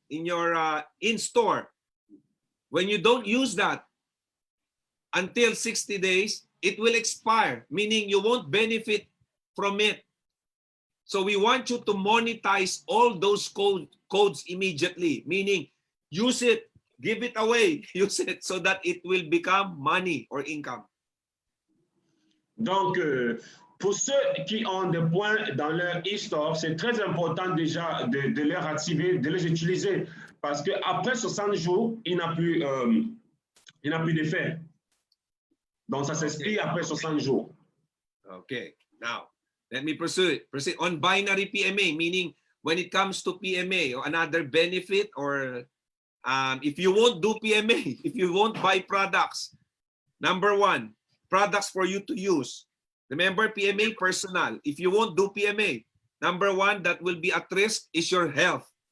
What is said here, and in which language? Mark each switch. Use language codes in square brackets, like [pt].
[en] In your in-store. When you don't use that until 60 days, it will expire, meaning you won't benefit from it. So we want you to monetize all those codes immediately, meaning use it, give it away, use it so that it will become money or income. [fr] Donc, pour ceux qui ont des points dans leur e-store, c'est très important déjà de les activer, de les utiliser, parce qu'après 60 jours, il n'a plus d'effet. Donc, ça s'expire après 60 jours. [en] Okay, now let me proceed on binary PMA, meaning when it comes to PMA or another benefit, or if you won't do PMA, if you won't buy products, number 1, products for you to use. Remember, PMA personal. If you won't do PMA, number 1 that will be at risk is your health.